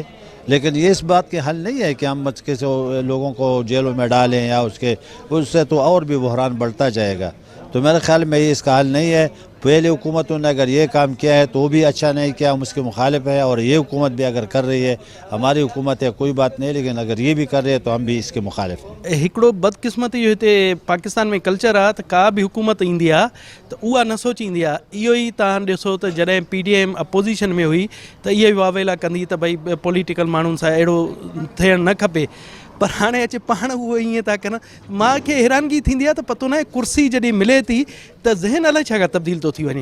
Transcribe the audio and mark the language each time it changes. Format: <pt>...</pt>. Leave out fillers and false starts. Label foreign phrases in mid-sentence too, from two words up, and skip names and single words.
<ur>لیکن یہ اس بات کے حل نہیں ہے کہ ہم کسی لوگوں کو جیلوں میں ڈالیں یا اس سے تو اور بھی بحران بڑھتا جائے گا. تو میرے خیال میں یہ اس کا حل نہیں ہے. پہلے حکومتوں نے اگر یہ کام کیا ہے تو وہ بھی اچھا نہیں کیا، ہم اس کے مخالف ہے. اور یہ حکومت بھی اگر کر رہی ہے، ہماری حکومت ہے کوئی بات نہیں، لیکن اگر یہ بھی کر رہی ہے تو ہم بھی اس کے مخالف ہیں.</ur> <sd>हिकिड़ो बदकिस्मती जो हिते पाकिस्तान में कल्चर आहे त का बि हुकूमत ईंदी आहे त उहा न सोचींदी आहे. इहो ई तव्हां ॾिसो त जॾहिं PDM अपोज़िशन में हुई त इहे वावेला कंदी त भई पॉलिटिकल माण्हुनि सां अहिड़ो थियणु न खपे. पर हाणे अचे पाण उहो ईअं था कनि. मूंखे हैरानगी थींदी आहे त पतो न आहे कुर्सी जॾहिं मिले थी त ज़हन अलाए छा तब्दील थो थी वञे.</sd>